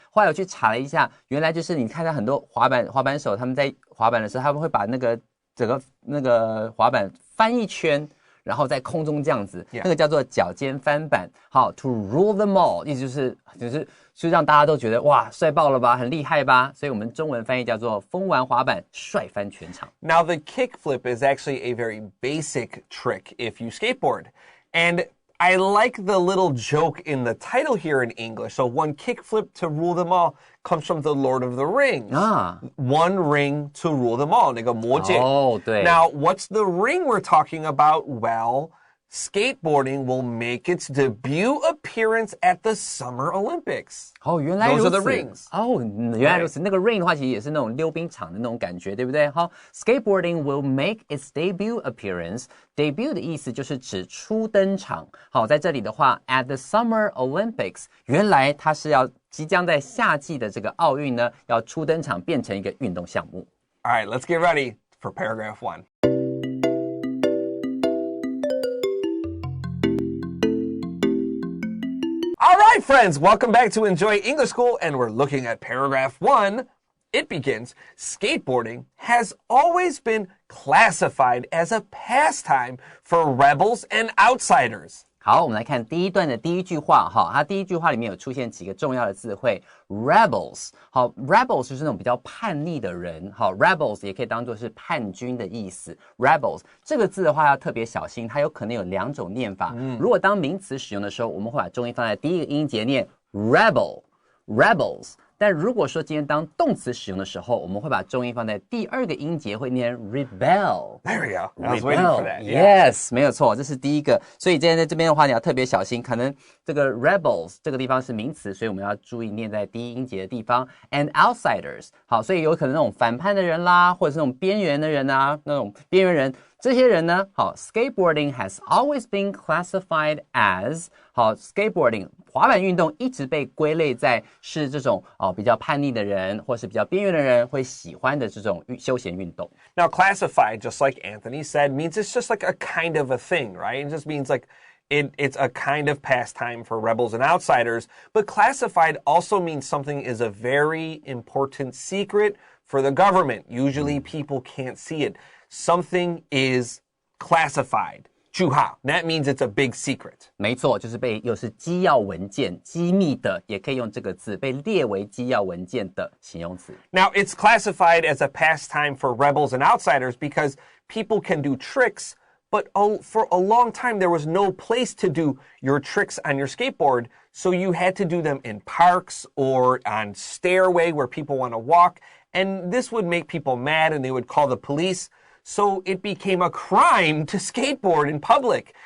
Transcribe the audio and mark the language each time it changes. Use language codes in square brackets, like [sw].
[zh] 后来我去查了一下，原来就是你看到很多滑板手他们在滑板的时候，他们会把那个整个那个滑板翻一圈。然后在空中这样子，那个叫做脚尖翻板。好 ， [en] to rule them all， [zh] 意思就是让大家都觉得哇，帅爆了吧，很厉害吧？所以我们中文翻译叫做疯玩滑板，帅翻全场。 [en] Now the kickflip is actually a very basic trick if you skateboard, and I like the little joke in the title here in English. So one kickflip to rule them all comes from the Lord of the Rings. One ring to rule them all. [zh] 那个魔戒。对。 [en] Now, what's the ring we're talking about? Well, skateboarding will make its debut appearance at the Summer Olympics. [zh] 原来如此。 [en] Those are the rings. [zh] 原来如此。那个 ring 的话，其实也是那种溜冰场的那种感觉，对不对？ [en] 好 ，skateboarding will make its debut appearance。Debut [zh] 的意思就是指初登场。好，在这里的话 ， [en] at the Summer Olympics， [zh] 原来它是即将在夏季的这个奥运呢，要初登场，变成一个运动项目。 [en] All right, let's get ready for paragraph 1. All right, friends, welcome back to Enjoy English School, and we're looking at paragraph 1. It begins, skateboarding has always been classified as a pastime for rebels and outsiders. [zh] 好，我们来看第一段的第一句话哈，它第一句话里面有出现几个重要的字汇 ，rebels。好 ，rebels 就是那种比较叛逆的人，好 ，rebels 也可以当作是叛军的意思。 rebels 这个字的话要特别小心，它有可能有两种念法。如果当名词使用的时候，我们会把重音放在第一个音节念 rebels。但如果说今天当动词使用的时候，我们会把重音放在第二个音节，会念 rebel。 [en] There we go. I was waiting for that. [zh] Yes， 没有错，这是第一个。所以今天在这边的话，你要特别小心，可能这个 rebels 这个地方是名词，所以我们要注意念在第一音节的地方。 [en] And outsiders， [zh] 好，所以有可能那种反叛的人啦，或者是那种边缘的人啊，那种边缘人。这些人呢，好 ， [en] skateboarding has always been classified as [zh] 好 ，skateboarding 滑板运动一直被归类在是这种比较叛逆的人，或是比较边缘的人会喜欢的这种休闲运动。 [en] Now, classified, just like Anthony said, means it's just like a kind of a thing, right? It just means like it's a kind of pastime for rebels and outsiders. But classified also means something is a very important secret for the government. Usually people can't see it. Something is classified. 句号 That means it's a big secret. [zh] 没错，就是又是机要文件，机密的，也可以用这个字，被列为机要文件的形容词。 [en] Now, it's classified as a pastime for rebels and outsiders because people can do tricks, but for a long time there was no place to do your tricks on your skateboard, so you had to do them in parks or on stairway where people want to walk, and this would make people mad and they would call the police.So it became a crime to skateboard in public.